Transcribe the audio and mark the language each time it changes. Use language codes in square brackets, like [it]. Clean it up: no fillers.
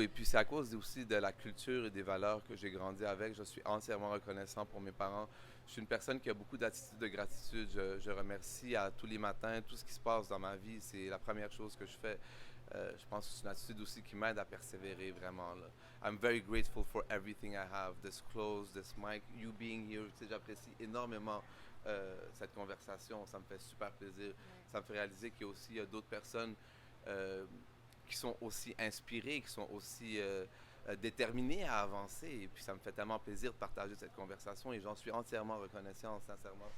[fr] Et puis, c'est à cause aussi de la culture et des valeurs que j'ai grandi avec. Je suis entièrement reconnaissant pour mes parents. Je suis une personne qui a beaucoup d'attitude de gratitude. Je remercie à tous les matins. Tout ce qui se passe dans ma vie, c'est la première chose que je fais. Je pense que c'est une attitude aussi qui m'aide à persévérer vraiment. Là. [en] I'm very grateful for everything I have. This clothes, this mic, you being here. [fr] Tu sais, j'apprécie énormément cette conversation. Ça me fait super plaisir. Ça me fait réaliser qu'il y a aussi d'autres personnes qui sont aussi inspirés, qui sont aussi déterminés à avancer. Et puis, ça me fait tellement plaisir de partager cette conversation et j'en suis entièrement reconnaissant, sincèrement.